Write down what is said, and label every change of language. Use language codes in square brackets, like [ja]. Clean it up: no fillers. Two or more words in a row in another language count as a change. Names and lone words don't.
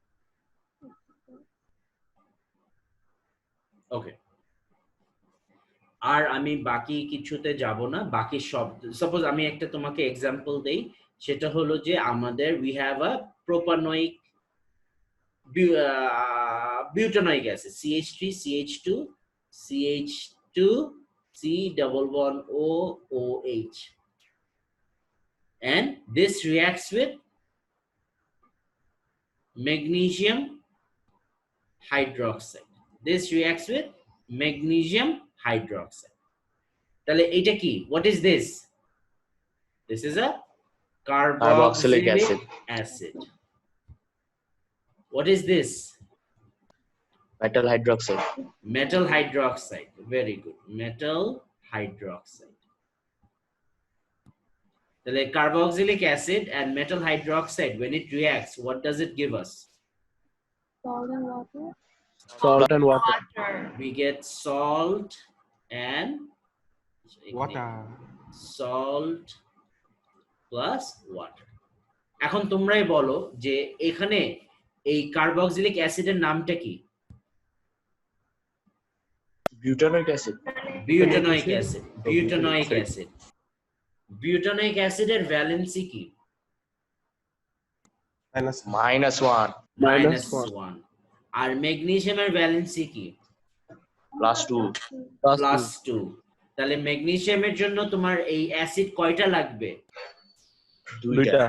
[bn] ওকে, আর আমি বাকি কিছুতে যাব না। বাকি সব, সাপোজ আমি একটা তোমাকে এক্সাম্পল দেই, সেটা হলো যে আমাদের [en] we have a propanoic butyric acid, CH3 CH2 CH2 C double bond OOH, and this reacts with magnesium hydroxide. This reacts with magnesium hydroxide. [bn] তাহলে এটা কি? [en] What is this? This is a carboxylic acid. What is this? Metal hydroxide. Metal hydroxide. Very good. Metal hydroxide. The carboxylic acid and metal hydroxide, when it reacts, what does it give us? Salt and water. Salt and water. We get salt and Water. salt plus water. [bn] এখন তোমরাই বলো যে এখানে এই [en] carboxylic acid [bn] নামটা কি? [en] Butanoic acid. Butanoic acid. Butanoic acid. Butanoic [bn] অ্যাসিডের ভ্যালেন্সি কি? [en] -1. [bn] -1. আর ম্যাগনেসিয়ামের ভ্যালেন্সি কি? +2. +2. তাহলে ম্যাগনেসিয়ামের জন্য তোমার এই অ্যাসিড কয়টা লাগবে? 2টা।